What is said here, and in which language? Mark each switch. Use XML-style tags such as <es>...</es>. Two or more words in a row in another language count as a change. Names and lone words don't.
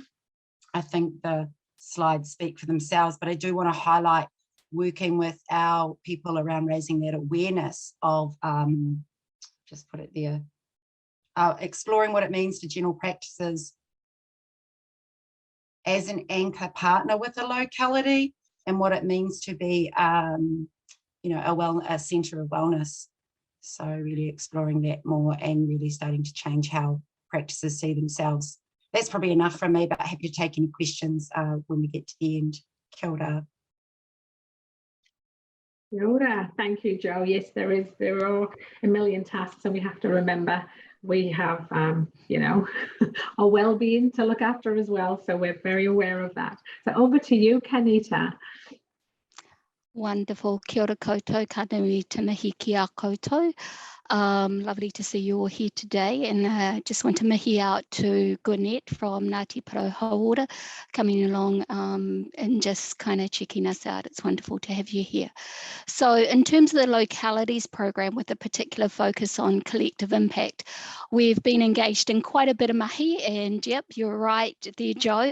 <en>I think the slides speak for themselves, but I do want to highlight working with our people around raising that awareness of, just put it there, exploring what it means to general practices as an anchor partner with a locality and what it means to be, you know, a centre of wellness. So really exploring that more and really starting to change how practices see themselves. That's probably enough from me, but happy to take any questions when we get to the end.</en> <mi>Kia ora. Kia ora.</mi> <en>Thank you, Jo. Yes, there are a million tasks, and we have to remember we have, you know, our well-being to look after as well. So we're very aware of that. So over to you, Kanita. Wonderful.</en> <mi>Kia ora koutou, ka nui te mihi ki a koutou.</mi> <en>Lovely to see you all here today, and just want to mihi out to Gwinnett from Ngāti Porou Hauora coming along and just kind of checking us out. It's wonderful to have you here. So in terms of the localities program with a particular focus on collective impact, we've been engaged in quite a bit of mahi, and yep, you're right there, Jo.</en>